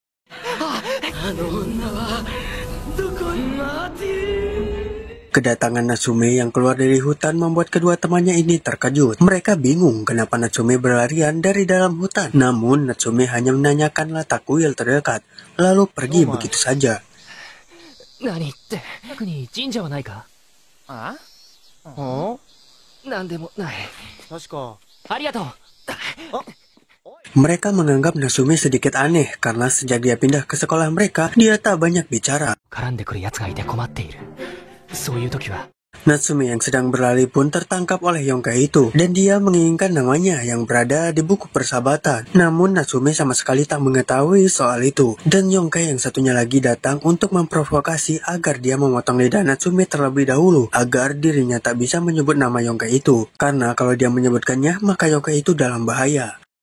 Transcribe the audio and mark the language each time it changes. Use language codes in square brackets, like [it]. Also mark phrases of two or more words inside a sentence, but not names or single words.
[id] Kedatangan Natsume yang keluar dari hutan membuat kedua temannya ini terkejut. Mereka bingung kenapa Natsume berlarian dari dalam hutan. Namun Natsume hanya menanyakan letak kuil terdekat, lalu pergi begitu saja. [ja] Naniって近くに神社はないか？あ？なんでもない。確か。ありがとう。 [id] Mereka menganggap Natsume sedikit aneh karena sejak dia pindah ke sekolah mereka, dia tak banyak bicara. [ja] 絡んでくる奴がいて困っている。そういう時は [id] Natsume yang sedang berlari pun tertangkap oleh yongkai itu, dan dia menginginkan namanya yang berada di buku persahabatan. Namun Natsume sama sekali tak mengetahui soal itu, dan yongkai yang satunya lagi datang untuk memprovokasi agar dia memotong lidah Natsume terlebih dahulu, agar dirinya tak bisa menyebut nama yongkai itu, karena kalau dia menyebutkannya maka yongkai itu dalam bahaya.